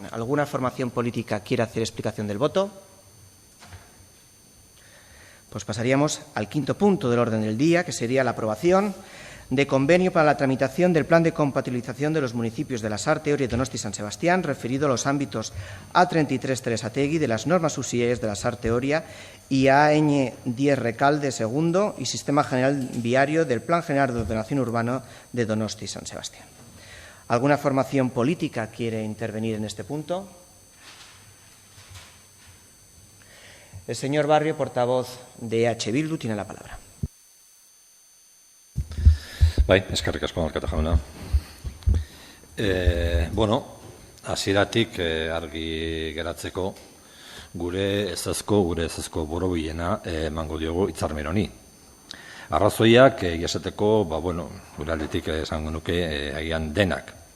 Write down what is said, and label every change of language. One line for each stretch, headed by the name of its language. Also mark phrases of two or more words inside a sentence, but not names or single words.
Spanish: ¿Alguna formación política quiere hacer explicación del voto? Pues pasaríamos al quinto punto del orden del día, que sería la aprobación de convenio para la tramitación del Plan de Compatibilización de los municipios de Lasarte, Oria, Donosti y San Sebastián, referido a los ámbitos A33 Tresategi de las normas subsidiarias de Lasarte, Oria y AN10 Recalde II y Sistema General Viario del Plan General de Ordenación Urbana de Donosti y San Sebastián. ¿Alguna formación política quiere intervenir en este punto? El señor Barrio, portavoz de EH Bildu, tiene la palabra.
Basque: Bai, eskerrik asko alkate jauna. Hasieratik argi geratzeko gure ezezko borobilena emango diogu hitzarmen honi. Arrazoiak esateko, gure aldetik esango nuke agian denak.